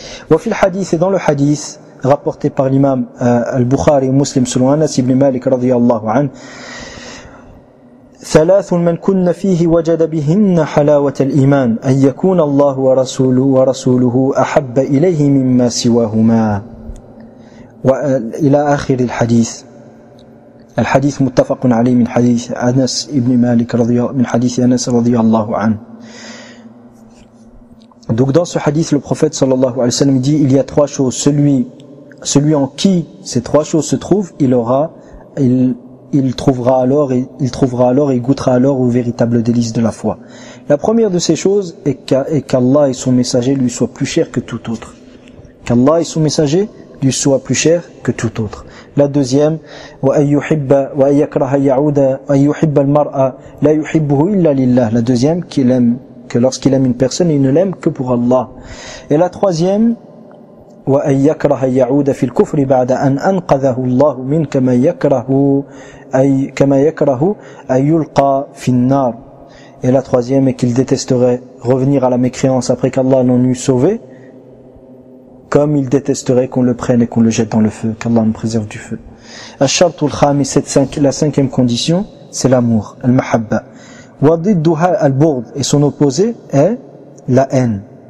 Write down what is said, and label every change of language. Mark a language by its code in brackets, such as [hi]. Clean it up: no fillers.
[ar] Wa fil hadith, [fr] et dans le hadith rapporté par l'imam al-Bukhari et Muslim selon Anas ibn Malik radiyallahu anhu, [ar] ثلاث من كن فيه وجد بهن حلاوة الإيمان أن يكون الله ورسوله أحب إليه مما سواهما وإلى آخر الحديث. الحديث متفق عليه من حديث أنس ابن مالك رضي من حديث أنس رضي الله عنه. [fr] Donc dans ce hadith, le prophète sallallahu alayhi wa sallam dit, il y a trois choses. Celui en qui ces trois choses se trouvent, il trouvera alors et goûtera alors aux véritables délices de la foi. La première de ces choses est qu'Allah et son messager lui soient plus chers que tout autre. Qu'Allah et son messager lui soient plus chers que tout autre. La deuxième, la deuxième, qu'il aime, que lorsqu'il aime une personne, il ne l'aime que pour Allah. Et la troisième, [ar] وَأَنْ يَكْرَهَ يَعُودَ فِي الْكُفْرِ بَعْدَ أَنْ أَنْقَذَهُ اللَّهُ مِنْ كَمَا يَكْرَهُ أَنْ يُلْقَى فِي النَّارِ. [fr] Et la troisième est qu'il détesterait revenir à la mécréance après qu'Allah l'en eût sauvé, comme il détesterait qu'on le prenne et qu'on le jette dans le feu, qu'Allah nous préserve du feu. [ar] الشَّرْطُ الْخَامِسَةُ, [fr] la cinquième condition, c'est l'amour, الْمَحَبَّةُ. [ar] وَضِدُّهَا الْبُغْضُ, [fr] et son opposé est la haine.